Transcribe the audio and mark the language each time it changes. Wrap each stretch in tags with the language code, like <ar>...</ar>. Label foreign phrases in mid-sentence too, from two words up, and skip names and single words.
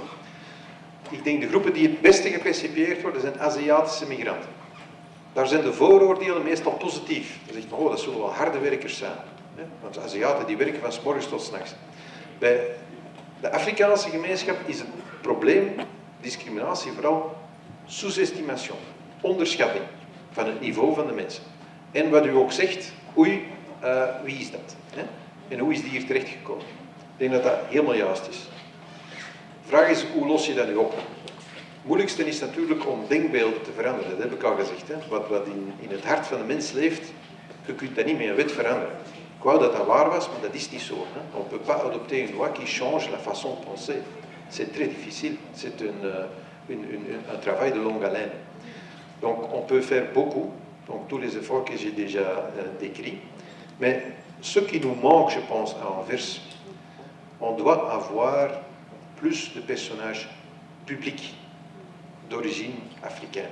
<nl>Ik denk de groepen die het beste gepercipieerd worden, zijn Aziatische migranten. Daar zijn de vooroordelen meestal positief. Dan zegt men, oh, dat zullen wel harde werkers zijn. Want de Aziaten die werken van 's morgens tot 's nachts. Bij de Afrikaanse gemeenschap is het probleem, discriminatie, vooral sous-estimation. Onderschatting van het niveau van de mensen. En wat u ook zegt, oei, wie is dat? Hè? En hoe is die hier terechtgekomen? Ik denk dat dat helemaal juist is. De vraag is, hoe los je dat nu op? Het moeilijkste is natuurlijk om denkbeelden te veranderen. Dat heb ik al gezegd. Hè? Wat in het hart van de mens leeft, je kunt dat niet met een wet veranderen. Ik wou dat dat waar was, maar dat is niet zo. Hè?</nl> <fr>On ne peut pas adopter une loi qui change la façon de penser. C'est très difficile. C'est un travail de longue haleine. Donc on peut faire beaucoup, donc tous les efforts que j'ai déjà décrits. Mais ce qui nous manque, je pense, à Anvers, on doit avoir plus de personnages publics d'origine africaine.</fr>